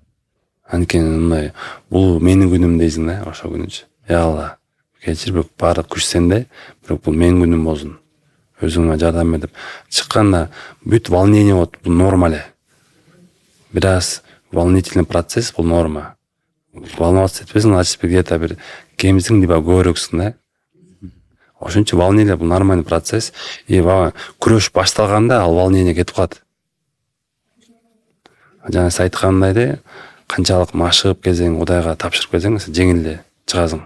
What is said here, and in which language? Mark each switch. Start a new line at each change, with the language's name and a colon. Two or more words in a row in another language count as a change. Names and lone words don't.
Kyrgyz: Анткени мындай бул менин күнүм дейсиң да, ошол күнүчө. Яла, кечир бирок баардык күч сенде, бирок бул менин күнүм болсун. Өзүңө жардам бер деп чыкканда бүт волнение болот, бул норма эле. Бир аз
Russian: волнительный процесс,
Kyrgyz: бул норма. Волноваться этпесиң,
Russian: значит где-то
Kyrgyz: бир кемсиң либо көбүрөөксүң да. Ошончо волнение бул
Russian: нормальный процесс.
Kyrgyz: И күрөш башталганда ал волнение кетип калат. Жана сиз айткандай эле канчалык машыгып келсең, Кудайга тапшырып келсең, сен жеңил эле чыгасың.